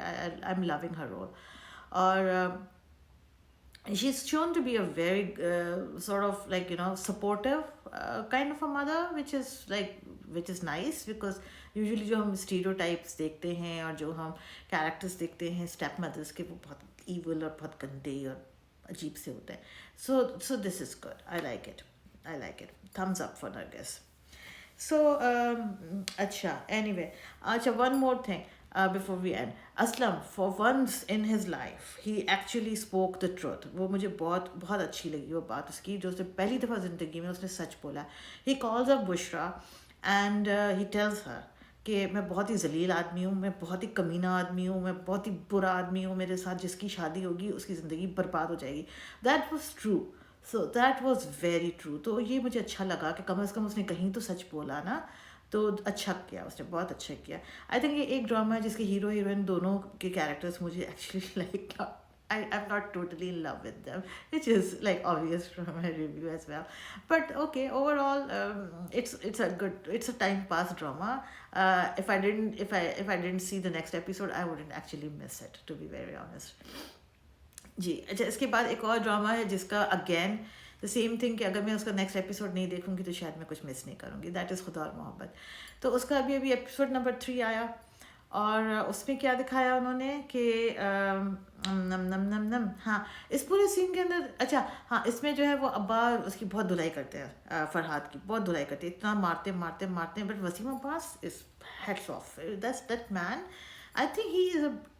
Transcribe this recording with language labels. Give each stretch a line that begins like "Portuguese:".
English: I am loving her role. اور she is shown to be a very sort of like supportive kind of a mother, which is nice, because usually
Urdu: جو ہم stereotypes دیکھتے ہیں اور جو ہم کیریکٹرس دیکھتے ہیں اسٹیپ مدرس کے, وہ بہت ایول اور بہت گندے اور عجیب سے ہوتے ہیں.
English: So this is good, I like it, thumbs up for Nargis. So
Urdu: اچھا,
English: anyway, اچھا, one more thing before we end. Aslam, for once in his life he actually spoke the truth.
Urdu: وہ مجھے بہت بہت اچھی لگی وہ بات اس کی, جو اس نے پہلی دفعہ زندگی میں اس نے سچ بولا.
English: He calls up Bushra and he tells her
Urdu: کہ میں بہت ہی ذلیل آدمی ہوں, میں بہت ہی کمینہ آدمی ہوں, میں بہت ہی برا آدمی ہوں, میرے ساتھ جس کی شادی ہوگی اس کی زندگی برباد ہو جائے گی.
English: That was true. So that was very true.
Urdu: تو یہ مجھے اچھا لگا کہ کم از کم اس نے کہیں تو سچ بولا نا, تو اچھا کیا اس نے, بہت اچھا کیا. آئی تھنک یہ ایک ڈرامہ ہے جس کے ہیرو ہیروئن دونوں کے کیریکٹرس مجھے actually like,
English: I am not totally in love with them, which is like obvious from my review as well. But okay, overall, it's a time pass drama. If I didn't see the next episode, I wouldn't actually miss it, to be very honest.
Urdu: جی, اچھا, اس کے بعد ایک اور drama ہے جس کا
English: again the same thing
Urdu: کہ اگر میں اس کا نیکسٹ ایپیسوڈ نہیں دیکھوں گی تو شاید میں کچھ مس نہیں کروں گی. دیٹ از خدا اور محبت. تو اس کا ابھی ایپیسوڈ نمبر 3 آیا, اور اس میں کیا دکھایا انہوں نے کہ نم نم نم نم ہاں اس پورے سین کے اندر اچھا ہاں اس میں جو ہے وہ ابا اس کی بہت دھلائی کرتے ہیں فرحاد کی بہت دھلائی کرتے ہیں اتنا مارتے مارتے مارتے ہیں
English: but Waseem Abbas is heads of that man I think he is a